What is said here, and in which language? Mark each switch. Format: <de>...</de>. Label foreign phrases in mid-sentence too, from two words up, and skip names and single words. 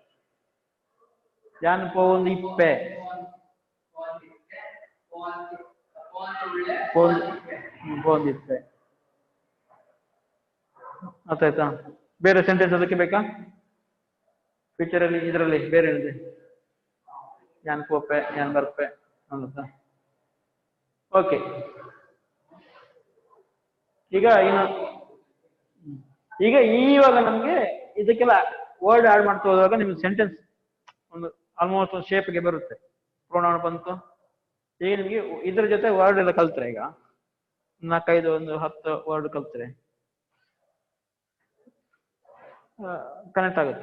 <tcy>ಯಾನ್ ಪೋವೊಂದು ಇಪ್ಪೆ, ಪೋಂದಿಪ್ಪೆ.</tcy> <kn>ಆಯ್ತಾ? ಬೇರೆ ಸೆಂಟೆನ್ಸ್ ಅದಕ್ಕೆ ಬೇಕಾ? ಫ್ಯೂಚರ್ ಅಲ್ಲಿ ಇದರಲ್ಲಿ ಬೇರೆ ಏನಿದೆ?</kn> <tcy>ಯಾನ್ ಪೋಪೆ, ಯಾನ್ ಬರ್ಪೆ ಅನ್ನುತ್ತಾ.</tcy> <kn>ಓಕೆ, ಈಗ ಇವಾಗ ನಮ್ಗೆ ಇದಕ್ಕೆಲ್ಲ</kn> <en>word add</en> <kn>ಮಾಡ್ತಾ ಹೋದಾಗ ನಿಮ್ಗೆ ಸೆಂಟೆನ್ಸ್ ಒಂದು ಆಲ್ಮೋಸ್ಟ್ ಒಂದು ಶೇಪ್ಗೆ ಬರುತ್ತೆ. ಪ್ರೊನೌನ್ ಬಂತು. ಈಗ ನಿಮ್ಗೆ ಇದ್ರ ಜೊತೆ ವರ್ಡ್ ಎಲ್ಲ ಕಲ್ತ್ರೆ, ಈಗ 4-5 ಒಂದು 10 ವರ್ಡ್ ಕಲ್ತ್ರೆ ಕನೆಕ್ಟ್ ಆಗುತ್ತೆ.</kn>